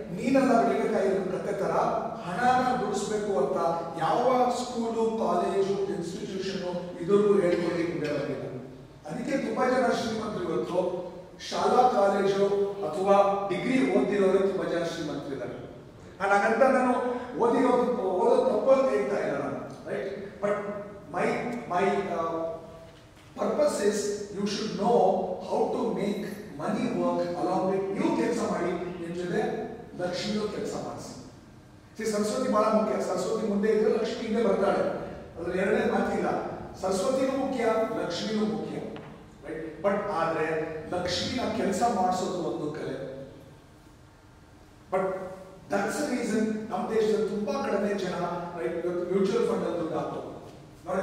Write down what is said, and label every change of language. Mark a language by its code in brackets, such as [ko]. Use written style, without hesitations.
[kn] ನೀನೆಲ್ಲ ಬೆಳಿಬೇಕಾಗಿ ಕತ್ತೆ ತರ ಹಣನ ದುಡಿಸ್ಬೇಕು ಅಂತ ಯಾವ ಸ್ಕೂಲು, ಕಾಲೇಜು, ಇನ್ಸ್ಟಿಟ್ಯೂಷನ್ ಇದ್ರಿಗೂ ಹೇಳ್ಕೊಳ್ಳಿಕ್ಕೆ ಬರಲಿಲ್ಲ. ಅದಕ್ಕೆ ತುಂಬಾ ಜನ ಶ್ರೀಮಂತರು ಇವತ್ತು ಶಾಲಾ, ಕಾಲೇಜು ಅಥವಾ ಡಿಗ್ರಿ ಓದಿರೋರು ತುಂಬಾ ಜನ ಶ್ರೀಮಂತರಿದ್ದಾರೆ. ಹಾಗಂತ ನಾನು ಓದೋದು ತಪ್ಪು ಅಂತ ಹೇಳ್ತಾ ಇಲ್ಲ ನಾನು, right? [en] but my purpose is you should know how to make money work along with you [kn] ಕೆಲಸ ಮಾಡಿ, ನಿಮ್ಮ ಜೊತೆ ಲಕ್ಷ್ಮಿಯು ಕೆಲಸ ಮಾಡಿಸಿ. ಸರಸ್ವತಿ ಬಹಳ ಮುಖ್ಯ. ಸರಸ್ವತಿ ಮುಂದೆ ಇದ್ರೆ ಲಕ್ಷ್ಮಿ ಹಿಂದೆ ಬರ್ತಾಳೆ, ಅದ್ರ ಎರಡನೇ ಮಾತಿಲ್ಲ. ಸರಸ್ವತಿನೂ ಮುಖ್ಯ, ಲಕ್ಷ್ಮಿನೂ ಮುಖ್ಯ, ರೈಟ್? ಬಟ್ ಆದ್ರೆ ಲಕ್ಷ್ಮಿನ ಕೆಲಸ ಮಾಡಿಸೋದು ಒಂದು ಕಲೆ. [en] but that's reason [kn] ನಮ್ಮ ದೇಶದಲ್ಲಿ ತುಂಬಾ ಕಡಿಮೆ ಜನ, ರೈಟ್, ಇವತ್ತು ಮ್ಯೂಚುವಲ್ ಫಂಡ್ ಅಲ್ಲಿ ದುಡ್ಡು ಹಾಕೋದು ನೋಡಿ.